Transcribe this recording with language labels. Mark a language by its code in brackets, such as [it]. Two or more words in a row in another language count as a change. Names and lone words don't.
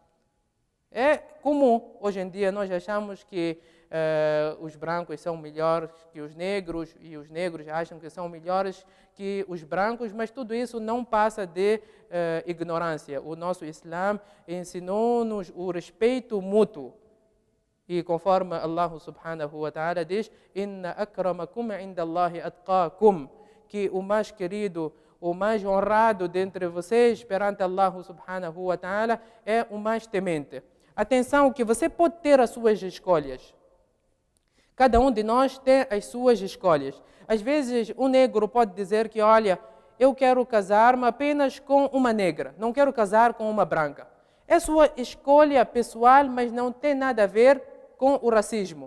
[pt] É comum, hoje em dia, nós achamos que os brancos são melhores que os negros e os negros acham que são melhores que os brancos, mas tudo isso não passa de ignorância. O nosso Islã ensinou-nos o respeito mútuo. E conforme [ar] الله سبحانه وتعالى diz: إن أكرمكم عند الله أتقاكم, [pt] que o mais querido, o mais honrado dentre vocês perante [ar] الله سبحانه وتعالى [pt] é o mais temente. Atenção que você pode ter as suas escolhas. Cada um de nós tem as suas escolhas. Às vezes, um negro pode dizer que, olha, eu quero casar-me apenas com uma negra, não quero casar com uma branca. É sua escolha pessoal, mas não tem nada a ver com o racismo.